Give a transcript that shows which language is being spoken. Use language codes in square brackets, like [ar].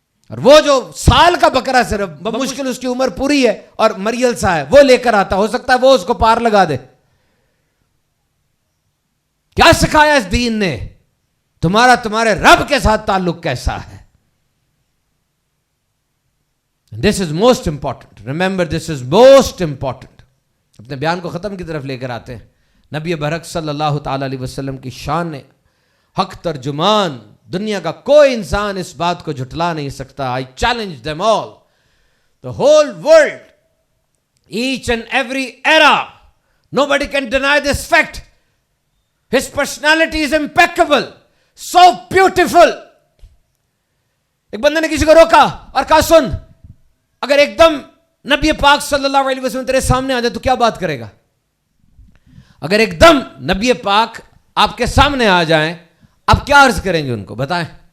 [ur] اور وہ جو سال کا بکرا صرف بمشکل اس کی عمر پوری ہے اور مریل سا ہے, وہ لے کر آتا, ہو سکتا ہے وہ اس کو پار لگا دے. کیا سکھایا اس دین نے؟ تمہارے رب کے ساتھ تعلق کیسا ہے؟ [en] This is most important. Remember, this is most important. [ur] اپنے بیان کو ختم کی طرف لے کر آتے ہیں. نبی برحق صلی اللہ تعالی علیہ وسلم کی شان نے حق ترجمان, دنیا کا کوئی انسان اس بات کو جھٹلا نہیں سکتا. [en] I challenge them all. The whole world, each and every era, nobody can deny this fact. His personality is impeccable, so beautiful. [ur] ایک بندے نے کسی کو روکا اور کہا سن, اگر ایک دم نبی پاک صلی اللہ علیہ وسلم تیرے سامنے آ جائے تو کیا بات کرے گا؟ اگر ایک دم نبی پاک آپ کے سامنے آ جائیں آپ کیا عرض کریں گے ان کو, بتائیں.